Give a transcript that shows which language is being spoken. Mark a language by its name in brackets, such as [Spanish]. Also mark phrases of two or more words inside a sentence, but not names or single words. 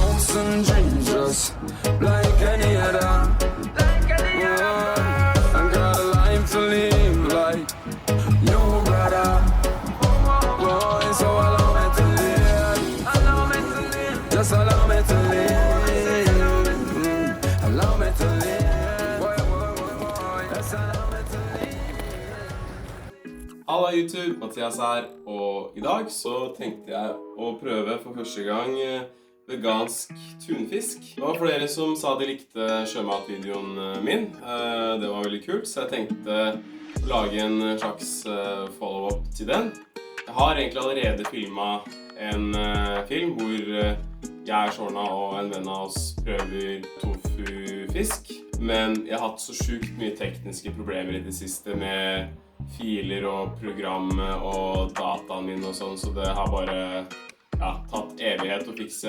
[English] hopes and dreams just like any other. I got a life to live like no brother. Boy, so allow me to live. Just allow me to live. Allow me to live. Boy, just allow me to live. [Norwegian] Halla YouTube, Mathias her, og i dag så tenkte jeg å prøve for første gang vegansk tunfisk. Det var flere som sa de likte sjømatvideoen min. Det var veldig kult, så jeg tenkte å lage en slags follow-up til den. Jeg har egentlig allerede filmet en film hvor jeg, Shorna og en venn av oss prøver tofu-fisk. Men jeg har hatt så sjukt mye tekniske problemer i det siste med filer og programmet og dataen min og sånn, så det har bare tatt evighet å fikse.